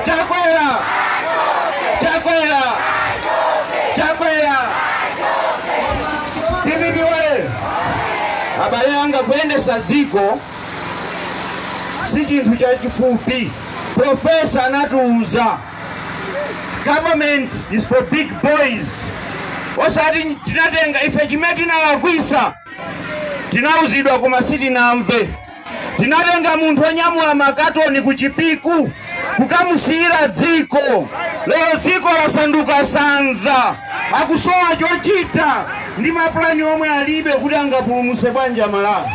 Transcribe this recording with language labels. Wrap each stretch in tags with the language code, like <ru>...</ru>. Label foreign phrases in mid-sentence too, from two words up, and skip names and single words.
<ny>Chakwera DPP wale abale anga kuyendesa ziko si chinthu chachifupi. Profesa anatiuza</ny> <en>government is for big boys.</en> <ny>Osati tinatenga ife chimene tinalakwisa tinauzidwa koma sitinamve. Tinatenga munthu onyamula makatoni kuchipiku kukamusiyira dziko. Lero dziko lasanduka sanza, akusowa chochita ndi mapulani omwe alibe kuti angapulumutse bwanji Malawi.</ny>